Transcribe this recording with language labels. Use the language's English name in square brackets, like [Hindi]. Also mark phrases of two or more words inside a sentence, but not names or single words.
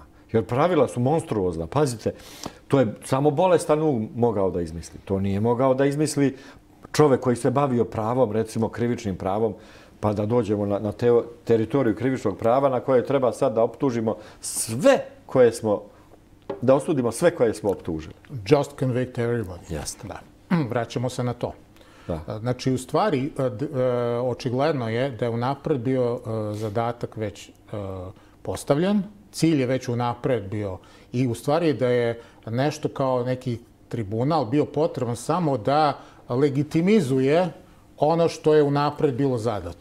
[Serbian] Jer pravila su monstruozna. Pazite, to je samo bolestan um mogao da izmisli. To nije mogao da izmisli čovek koji se bavio pravom, recimo krivičnim pravom, pa da dođemo na teritoriju krivičnog prava na koje treba sad da optužimo sve koje smo, da osudimo sve koje smo optužili. [English] Just convict everybody. [Serbian] Jeste. Da. Vraćamo se na to. Da. Znači, u stvari, očigledno je da je unapred bio zadatak već postavljen, cilj je već unapred bio i u stvari da je nešto kao neki tribunal bio potreban samo da legitimizuje ono što je unapred bilo zadato.